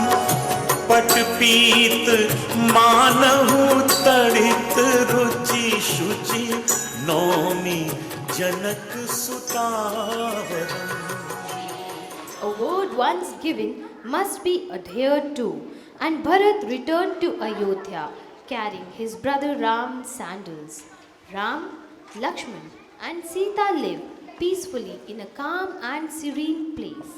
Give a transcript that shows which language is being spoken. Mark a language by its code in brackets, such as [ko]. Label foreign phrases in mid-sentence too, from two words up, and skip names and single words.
[awa] पटपीत मानहु तड़ित रुचि शुचि नौमी जनक सुतावरम। [en] A word once given must be adhered to, and Bharat returned to Ayodhya carrying his brother Ram's sandals. Ram, Lakshman and Sita lived peacefully in a calm and serene place.